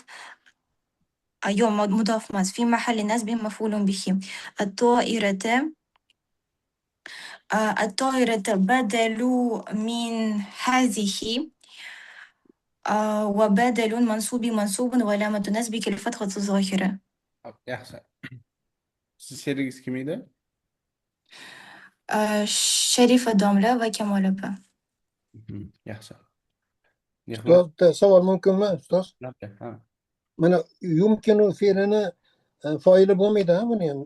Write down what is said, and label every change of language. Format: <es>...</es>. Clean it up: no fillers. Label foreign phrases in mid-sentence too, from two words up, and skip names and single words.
<ar>أيوة مضاف ماس في محل نصب مفعول به. الطائرة بدل من هذه وبدل منصوب وعلامة نصبه الفتحة الظاهرة.</ar> <uz>Yaxshi. Siz sherigingiz kim edi? Sharifa domla va Kamol opa. Yaxshi. ustoz bitta savol mumkinmi ustoz? Ha. Mana yumkinu fe'lini foili bo'lmaydi ha buni ham.</uz>